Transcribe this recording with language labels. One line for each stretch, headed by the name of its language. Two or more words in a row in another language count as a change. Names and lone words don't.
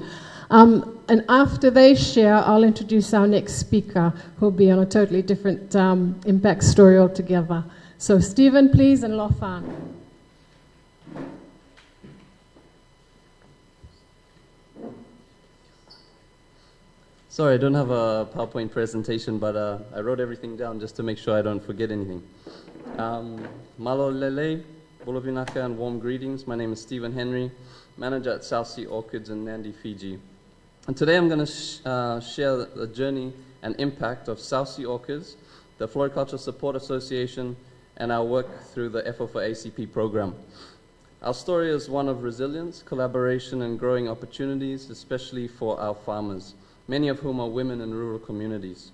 English: And after they share, I'll introduce our next speaker, who'll be on a totally different impact story altogether. So Stephen, please, and Lofan. Sorry, I don't have a PowerPoint presentation, but I wrote everything down just to make sure I don't forget anything.
Tongan: Malo lele, bolovinaka,
English: and warm greetings. My name is Stephen Henry, manager at South Sea Orchids in Nandi, Fiji. And today I'm going to share the journey and impact of South Sea Orchids, the Floriculture Support Association, and our work through the FO for ACP program. Our story is one of resilience, collaboration, and growing opportunities, especially for our farmers, many of whom are women in rural communities.